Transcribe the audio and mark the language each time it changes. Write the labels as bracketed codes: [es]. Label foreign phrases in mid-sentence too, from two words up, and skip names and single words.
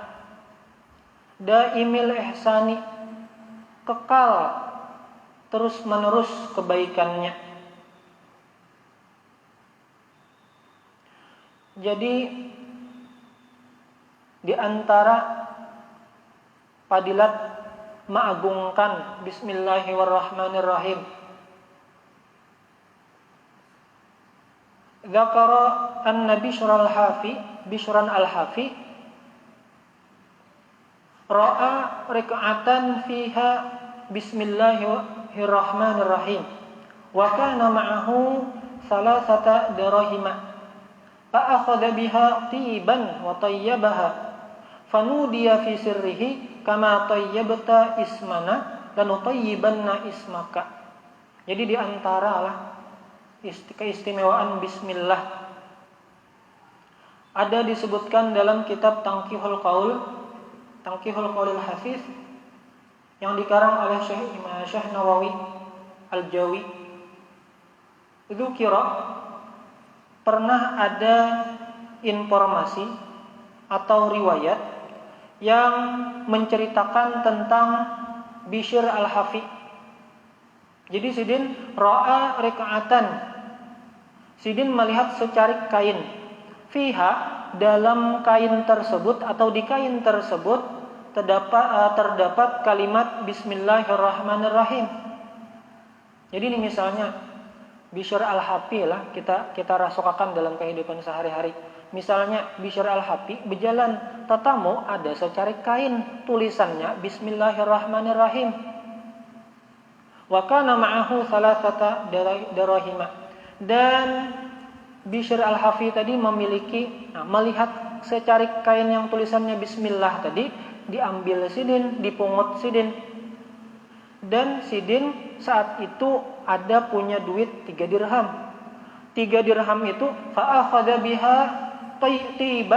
[ar] دائم الإحسان, [id] kekal terus menerus kebaikannya. Jadi di antara fadilat mengagungkan Bismillahirrahmanirrahim, [ar] ذكر أن بشرا الحافي رأى رقعة فيها بسم الله الرحمن الرحيم وكان معه ثلاثة دراهم فأخذ بها طيبا وطيبها فنودي في سره كما طيبت اسمنا لنطيبن اسمك. [id] Jadi di antara keistimewaan bismillah ada disebutkan dalam kitab Tanqihul Qaulil Hafiz yang dikarang oleh Syekh Nawawi Al-Jawi. Itu pernah ada informasi atau riwayat yang menceritakan tentang Bishr al-Hafi. [bjn] Jadi Sidin [ar] رأى رقعة, [bjn] Sidin melihat secarik kain, fiha, [id] dalam kain tersebut atau di kain tersebut terdapat kalimat Bismillahirrahmanirrahim. [bjn] Jadi ini misalnya Bishr al-Hafi lah kita rasakan dalam kehidupan sehari-hari. Misalnya Bishr al-Hafi berjalan, tetamu ada secarik kain tulisannya Bismillahirrahmanirrahim. [ar] وكان معه ثلاثة دراهم. [bjn] Dan Bishr al-Hafi tadi melihat secarik kain yang tulisannya Bismillah tadi, diambil Sidin, dipungut Sidin. Dan Sidin saat itu ada punya duit 3 dirham. 3 dirham itu [ar] فأخذ بها طيبا.